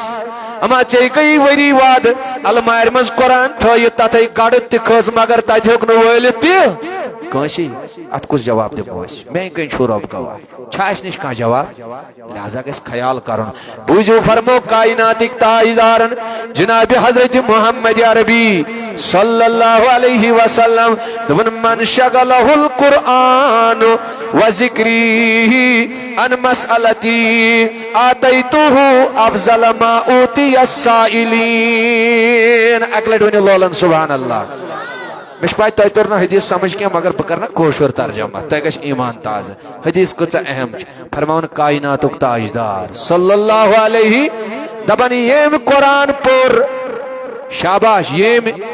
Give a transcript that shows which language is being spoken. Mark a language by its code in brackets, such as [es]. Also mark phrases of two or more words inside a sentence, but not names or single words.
[ks] اما ژےٚ گٔیی ؤری وادٕ المارِ منٛز قرآن تھٲیِتھ تتھے گڑٕ تہِ کھٔژ مگر تتہِ ہیوٚک نہٕ وٲلِتھ تہِ کٲنٛسے اتھ کُس جواب دِمو أسۍ میانہِ کنۍ چھُ رۄب گواہ چھا اسہِ نِش کانٛہہ جواب لہذا گژھِ خیال کرُن بوٗزِو فرمو کایناتٕکۍ تاجدارن جناب حضرت محمد عربی [ar] صلی اللہ علیہ وسلم [ks] دوٚپُن [ar] من شغلہ القرآن وذکری عن مسألتی آتیتہ افضل ما اوتی السائلین [ks] اکہِ لٹہِ ؤنِو لولن [ar] سبحان اللہ [ks] مےٚ چھِ پاے تۄہہِ توٚر نہٕ حدیث سمجھ کینٛہہ مگر بہٕ کرٕ نا کٲشُر ترجمہ تۄہہِ گژھِ ایمان تازٕ حدیث کۭژاہ اہم چھِ فرماوُن کایناتُک تاجدار [ar] صلی اللہ علیہ [ks] دپان ییٚمۍ قرآن پوٚر شاباش ییٚمۍ